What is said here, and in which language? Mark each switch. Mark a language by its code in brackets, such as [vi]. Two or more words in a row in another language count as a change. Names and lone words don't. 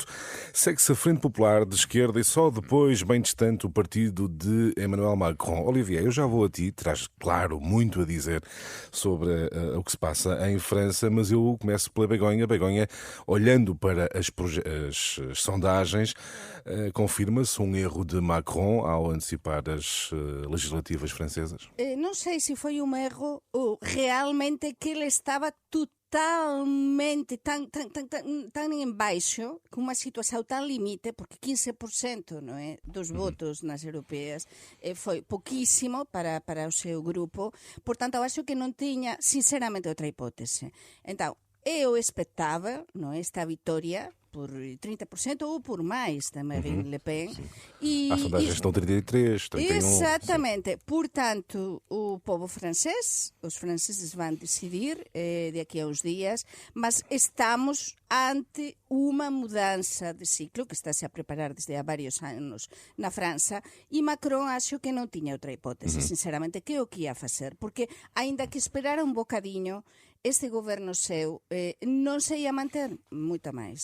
[pt] Segue-se a Frente Popular de Esquerda e só depois, bem distante, o partido de Emmanuel Macron. Olivier, eu já vou a ti, terás, claro, muito a dizer sobre o que se passa em França, mas eu começo pela Begonha. Begonha, olhando para as sondagens, confirma-se um erro de Macron ao antecipar as legislativas francesas? [gl] Non sei se foi un erro ou realmente que ele estaba totalmente tan en baixo, con unha situación tan limite, porque 15% non é, dos votos nas europeas foi poquísimo para o seu grupo, por tanto, eu acho que non tiña, sinceramente, outra hipótese. Entón, eu expectaba, non é, esta vitória por 30% ou por máis da Marine Le Pen. [pt] Há sondagens que estão 33, 31. Exatamente. Portanto, o povo francês, os franceses vão decidir daqui a uns dias, mas estamos ante uma mudança de ciclo que está-se a preparar desde há vários anos na França, e Macron acho que não tinha outra hipótese, sinceramente, que o que ia fazer, porque ainda que esperara um bocadinho, este governo seu [gl] non se ia manter moito máis.